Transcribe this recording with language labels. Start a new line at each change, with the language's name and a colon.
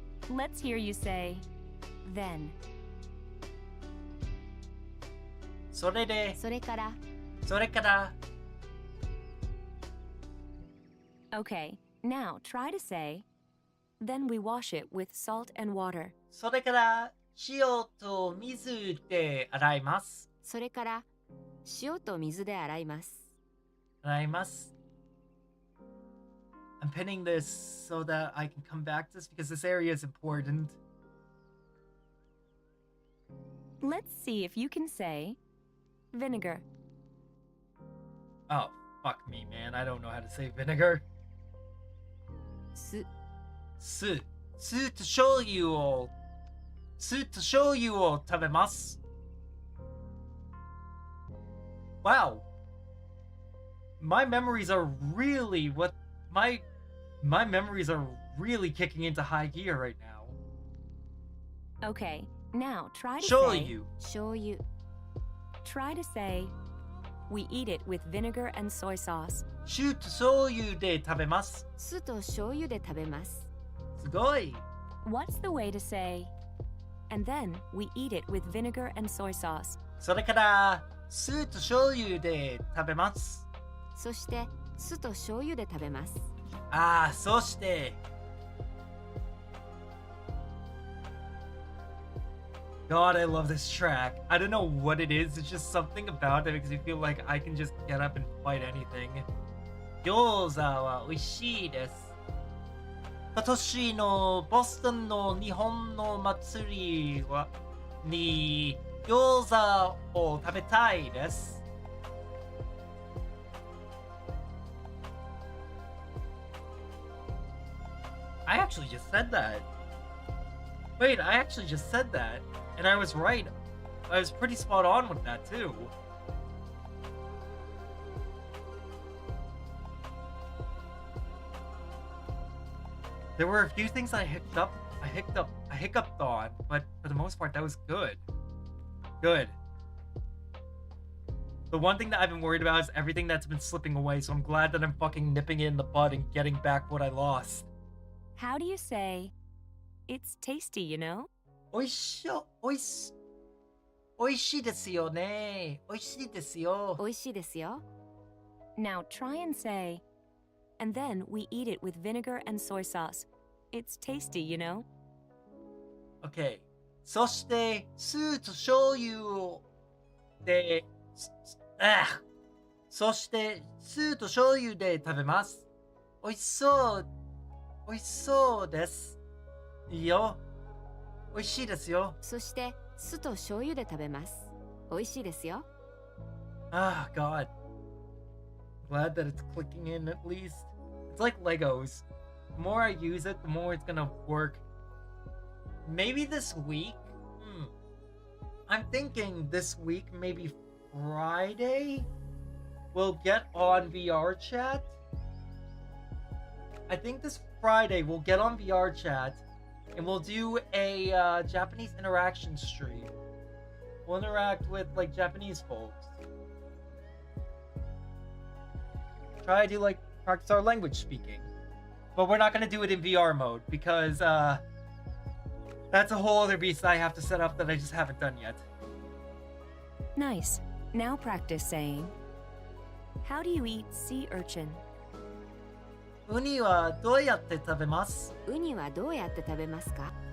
English: Let's hear you say, then.
Japanese: それで、それからそれから、
English: Okay, now try to say, then we wash it with salt and water.
Japanese: それから塩と水で洗います。それから塩と水で洗います洗います。
English: I'm pinning this so that I can come back to this because this area is important. Let's see if you can say, vinegar. Oh, fuck me, man. I don't know how to say vinegar.
Japanese: 酢酢と醤油を食べます。
English: Wow. My memories are really my memories are really kicking into high gear right now. Okay, now try to Show say, you.
Japanese: 醤油
English: try to say, we eat it with vinegar and soy sauce.
Japanese: 酢と醤油で食べます。酢と醤油で食べますすごい。
English: What's the way to say, and then we eat it with vinegar and soy sauce?
Japanese: それから酢と醤油で食べます。そして酢と醤油で食べますそして。
English: God, I love this track. I don't know what it is. It's just something about it makes me feel like I can just get up and fight anything.
Japanese: 餃子は美味しいです。今年のボストンの日本の祭りに餃子を食べたいです。
English: I actually just said that. Wait, I actually just said that. And I was right. I was pretty spot on with that too. There were a few things I hiccuped on, but for the most part that was good. Good. The one thing that I've been worried about is everything that's been slipping away, so I'm glad that I'm fucking nipping it in the bud and getting back what I lost. How do you say, it's tasty, you know?
Japanese: おいしょ、おいし、おいしいですよね。おいしいですよ。美味しいですよ。
English: Now try and say, and then we eat it with vinegar and soy sauce. It's tasty, you know? Okay.
Japanese: そして、酢と醤油で、そして、酢と醤油で食べます。おいしそう、おいしそうです。いいよ。おいしいですよ。そして酢と醤油で食べます。美味しいですよ。
English: Ah, God. Glad that it's clicking in at least. It's like Legos. The more I use it, the more it's gonna work. Maybe this week? I'm thinking this week, maybe Friday, we'll get on VR chat. I think this Friday we'll get on VR chat and we'll do a Japanese interaction stream. We'll interact with like Japanese folks. Try to like practice our language speaking. But we're not gonna do it in VR mode because that's a whole other beast I have to set up that I just haven't done yet. Nice. Now practice saying, how do you eat sea urchin?
Japanese: ウニはどうやって食べます？ウニはどうやって食べますか？